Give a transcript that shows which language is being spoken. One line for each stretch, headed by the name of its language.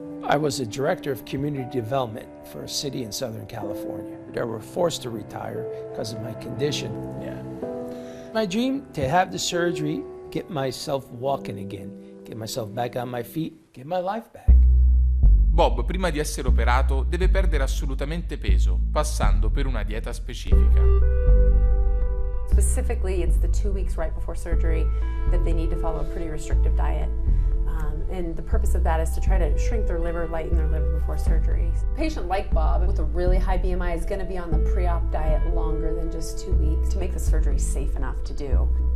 English: I was a director of community development for a city in Southern California. I was forced to retire because of my condition. Yeah. My dream, to have the surgery, get myself walking again, get myself back on my feet, get my life back.
Italian: Bob, prima di essere operato, deve perdere assolutamente peso, passando per una dieta specifica.
English: Specifically, it's the 2 weeks right before surgery that they need to follow a pretty restrictive diet. And the purpose of that is to try to shrink their liver, lighten their liver before surgery. A patient like Bob with a really high BMI is going to be on the pre-op diet longer than just 2 weeks to make the surgery safe enough to do.